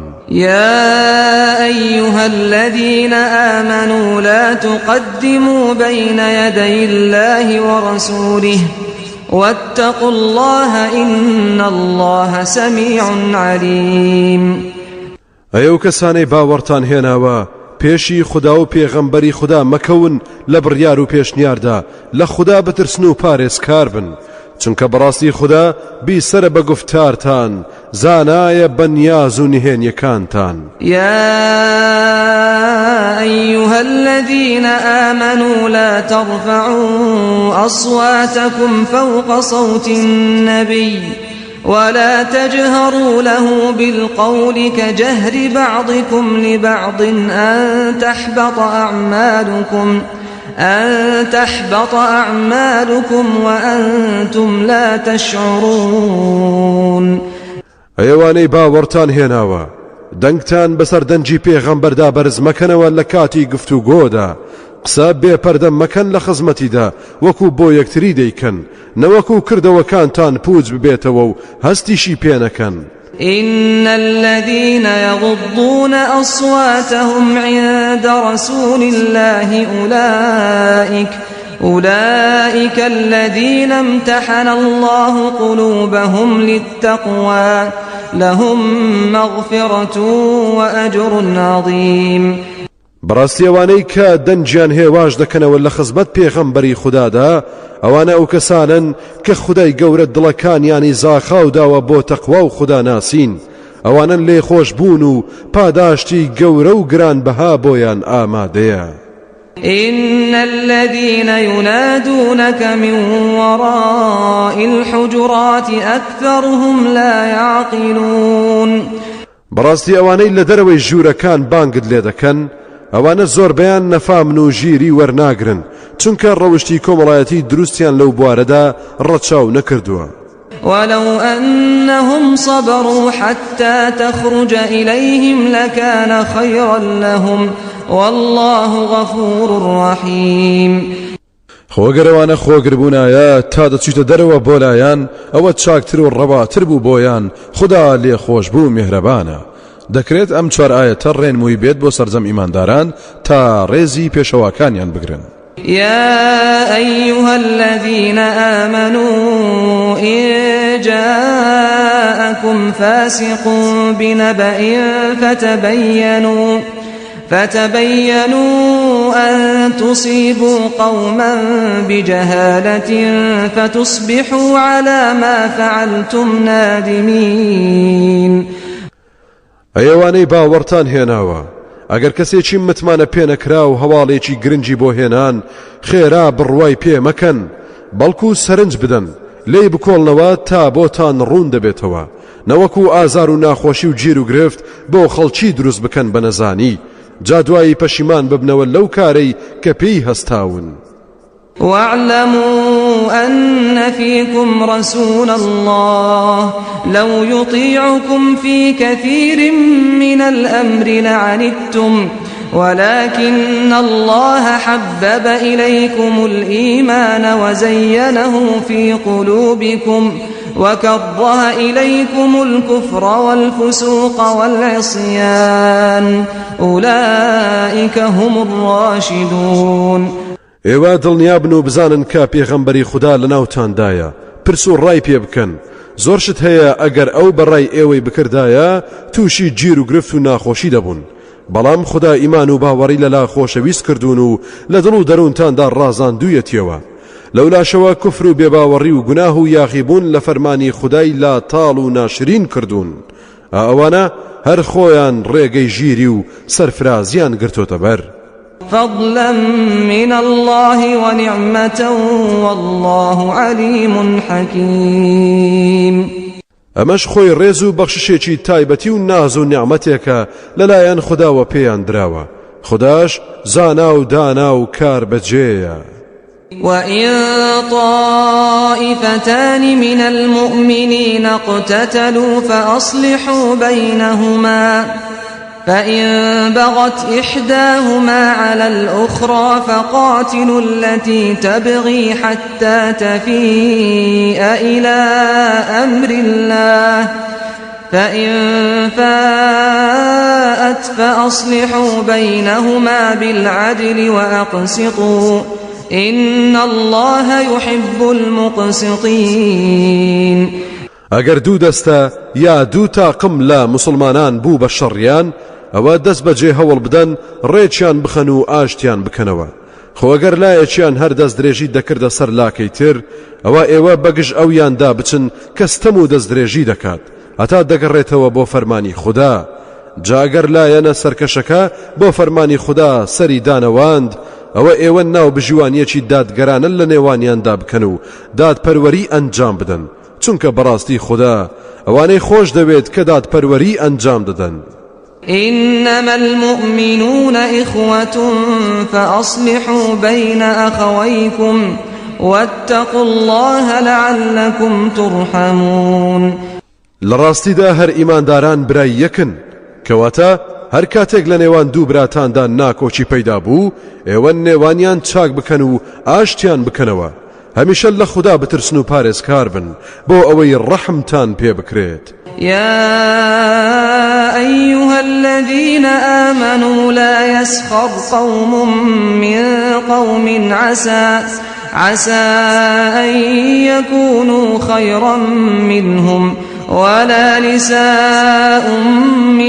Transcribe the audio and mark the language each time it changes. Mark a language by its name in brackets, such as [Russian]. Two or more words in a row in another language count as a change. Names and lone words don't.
[Arabic] يا أيها الذين آمنوا لا تقدموا بين يدي الله ورسوله واتقوا الله إن الله سميع عليم. [Central Kurdish] أيو كساني باورتان هناوا پێشی خدا و پێغەمبەری خدا مەکەون لە بڕیار و پێشنیاردا لە خدا بترسن و پارێزکار بن، چونکە بەڕاستی خدا بیسەرە بە گفتارتان، زانایە بە نیاز و نهێنیەکانتان. [Arabic] يا أيها الذين آمنوا لا ترفعوا أصواتكم فوق صوت النبي ولا تجهروا له بالقول كجهر بعضكم لبعض أن تحبط أعمالكم وأنتم لا تشعرون. [Central Kurdish] ئەوانەی باوەڕتان هێناوە دەنگتان بەسەر دەنجی پێغەمبەردا بەرز مەکەنەوە لە کاتی گفتوگۆدا، قسە بێپەردە مەکەن لە خزمەتیدا وەکو بۆ یەکتری دەیکەن، نەوەکو کردەوەکانتان پوچ ببێتەوە و هەستیشی پێ نەکەن. [Arabic] إن الذين يغضون أصواتهم عند رسول الله أولئك الذين امتحن الله قلوبهم للتقوى لهم مغفرة وأجر عظيم. [Central Kurdish] بەڕاستی ئەوانەی کە دەنجیان هێواش دەکەنەوە لە خزمەت پێغەمبەری خودادا، ئەوانە ئەو کەسانن کە خودای گەورە دڵەکانیانی زاخاو داوە بۆ تەقوا و خوددا ناسین، ئەوانن لێ خۆش بوون و پاداشتی گەورە و گرانبەها بۆیان ئامادەیە. [Arabic] إن الذين ينادونك من وراء الحجرات أكثرهم لا يعقلون. [Central Kurdish] بەڕاستی ئەوانەی لە دەرەوەی ژوورەکان بانگت لێ دەکەن، ئەوانە زۆربەیان نەفامن و ژیری وەرناگرن، چونکە ڕەوشتی کۆمەڵایەتی دروستیان لەو بوارەدا ڕەچاو نەکردووە. [Arabic] ولو أنهم صبروا حتى تخرج إليهم لكان خيرا لهم والله غفور رحيم. [Central Kurdish] خۆگەرەوانە خۆگربوونایە تا دەچیتە دەرەوە بۆ لایەن، ئەوە چاکتر و ڕەواتر بوو بۆیان، خدا لێ خۆش بوو میهرەبانە. دەکرێت ئەم چوار ئاەتە ڕێنمووی بێت بۆ سەرجەم ئیمانداران تا ڕێزی پێشەواکانیان بگرن. [Arabic] يا أيها الذين آمنوا إن جاءكم فاسق بنبأ فتبينوا أن تصيبوا قوما بجهالة فتصبحوا على ما فعلتم نادمين. [Central Kurdish] ئەوانەی باوەڕتان هێناوە ئەگەر کەسێکی متمانە پێنەکرا و هەواڵێکی گرنگی بۆ هێنان، خێرا بڕوای پێ مەکەن، بەڵکو سەرنج بدەن، لێی بکۆڵنەوە تا بۆتان ڕوون دەبێتەوە، نەوەکو ئازار و ناخۆشی و گیر و گرفت بۆ خەڵکی دروست بکەن بە نەزانی، جا دوایی پەشیمان ببنەوە لەو کارەی کە پێی هەستاون. [Arabic] واعلموا أن فيكم رسول الله لو يطيعكم في كثير من الأمر لعنتم ولكن الله حبب إليكم الإيمان وزينه في قلوبكم وكره إليكم الكفر والفسوق والعصيان أولئك هم الراشدون. [Central Kurdish] ئێوە دڵنیابن و بزانن کە پێغەمبەری خوددا لە ناوتاندایە، پرس و ڕای پێ بکەن، زۆر شت هەیە ئەگەر ئەو بەڕای ئێوەی بکردایە تووشی گیر و گرفت و ناخۆشی دەبوون، بەڵام خوددا ئیمان و باوەڕی لەلا خۆشەویست کردوون و لە دڵ و دەروونتاندا ڕازاندوویەتیەوە، لەولاشەوە کوفر و بێباوەڕی و گوناه و یاخیبوون لە فەرمانی خودای لا تاڵ و ناشرین کردوون، ئەوانە هەر خۆیان ڕێگەی ژیری و سەرفرازیان گرتۆتە بەر. [Arabic] فضلا من الله ونعمة والله عليم حكيم. [Central Kurdish] ئەمەش خۆی ڕێز و بەخششێکی تایبەتی و ناز و نیعمەتێکە لەلایەن خودداوە پێیان دراوە، خودداش زانا و دانا و کار بەجێیە. [Arabic] وإن طائفتان من المؤمنين اقتتلوا فأصلحوا بينهما فإن بغت إحداهما على الأخرى فقاتلوا التي تبغي حتى تفيء إلى أمر الله فإن فاءت فأصلحوا بينهما بالعدل وأقسطوا إن الله يحب المقسطين. [Central Kurdish] ئەگەر دوو دەستە یا دوو تاقم لە مسلمانان بوو بە شەڕیان ئەوە دەست بەجێ هەوڵ بدەن ڕێکیان بخەن و ئاشتیان بکەنەوە. خۆ ئەگەر لایەکیان هەر دەست درێژی دەکردە سەر لاکەی تر ئەوە ئێوە بەگژ ئەویاندا بچن کە ستەم و دەست درێژی دەکات هەتا دەگەڕێتەوە بۆ فەرمانی خوددا. جا ئەگەر لایەنە سەرکەشەکە بۆ فەرمانی خوددا سەری دانەواند ئەوە ئێوە ناو بژیوانیەکی دادگەرانە لە نێوانیاندا بکەن و دادپەروەری ئەنجام بدەن چونکە بەڕاستی خوددا ئەوانەی خۆش دەوێت کە دادپەروەری ئەنجام دەدەن. [Arabic] إنما المؤمنون إخوة فأصلحوا بين أخويكم واتقوا الله لعلكم ترحمون. [Central Kurdish] لڕاستیدا هەر ئیمانداران برای یەکن کەواتە هەر کاتێک لە نێوان دوو براتاندا ناکۆچی پەیدا بوو ئێوە نێوانیان چاک بکەن و ئاشتیان بکەنەوە. هەمیشە لە خوددا بترسن و پارێزکار بن بۆ ئەوەی ڕەحمتان پێ بکرێت. [Arabic] يا أيها الذين آمنوا لا يسخر قوم من قوم عسى أن يكونوا خيرا منهم ولا نساء من